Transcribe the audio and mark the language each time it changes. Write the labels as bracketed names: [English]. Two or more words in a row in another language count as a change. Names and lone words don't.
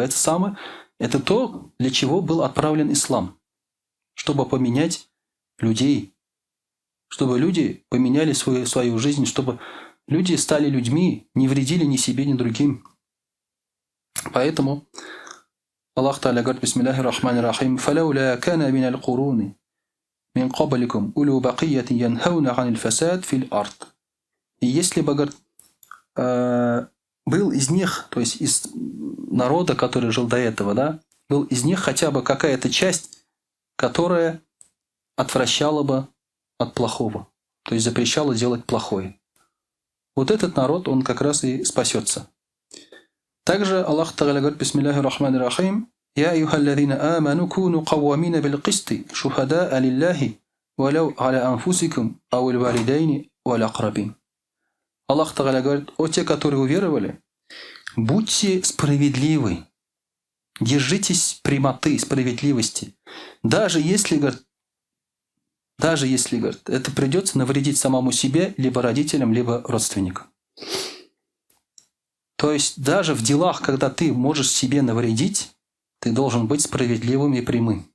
[Russian] Это то, для чего был отправлен ислам. Чтобы поменять людей. Чтобы люди поменяли свою жизнь, чтобы люди стали людьми, не вредили ни себе, ни другим. Поэтому Аллах Та'аля говорит: [Arabic] بسم الله الرحمن الرحيم، «فلولا كان من القرون من قبلكم أولو بقية ينهون عن الفساد في الأرض». [Russian] И если бы, говорит, был из них, то есть из народа, который жил до этого, да, был из них хотя бы какая-то часть, которая отвращала бы от плохого, то есть запрещала делать плохое. Вот этот народ, он как раз и спасется. Также Аллах Та'аля говорит: [Arabic] بسم الله الرحمن الرحيم، «يا أيها الذين آمنوا كونوا قوامين بالقسط، شهداء لله، ولو على أنفسكم، أو الوالدين، والأقربين». [Russian] Аллах Та'аля говорит: «О те, которые уверовали, будьте справедливы, держитесь прямоты, справедливости, даже если, говорит, это придется навредить самому себе, либо родителям, либо родственникам». То есть даже в делах, когда ты можешь себе навредить, ты должен быть справедливым и прямым.